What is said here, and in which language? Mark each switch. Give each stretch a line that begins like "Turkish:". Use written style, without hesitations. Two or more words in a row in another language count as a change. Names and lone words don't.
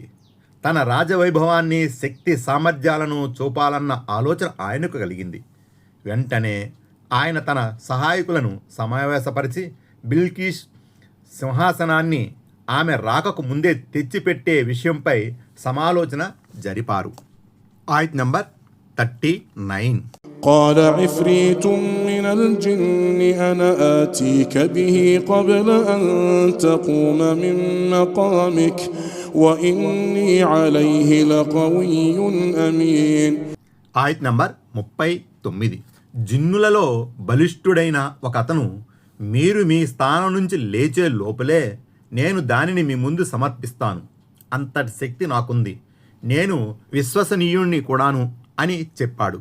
Telugu: తన రాజవైభవాన్ని, శక్తి సామర్థ్యాలను చూపాలన్న ఆలోచన ఆయనకు కలిగింది. వెంటనే ఆయన తన సహాయకులను సమావేశపరిచి బిల్కిస్ సింహాసనాన్ని ఆమె రాకకు ముందే తెచ్చిపెట్టే విషయంపై సమాలోచన జరిపారు. ఆయత్ నంబర్ 39.
Arabic: قال عفريت من الجن أنا آتيك به قبل أن تقوم من مقامك وإني عليه لقوي أمين.
Telugu: ఆయత్ నంబర్ 39. జిన్నులలో బలిష్ఠుడైన ఒక అతను మీరు మీ స్థానం నుంచి లేచే లోపలే నేను దానిని మీ ముందు సమర్పిస్తాను, అంతటి శక్తి నాకుంది, నేను విశ్వసనీయుణ్ణి కూడాను అని చెప్పాడు.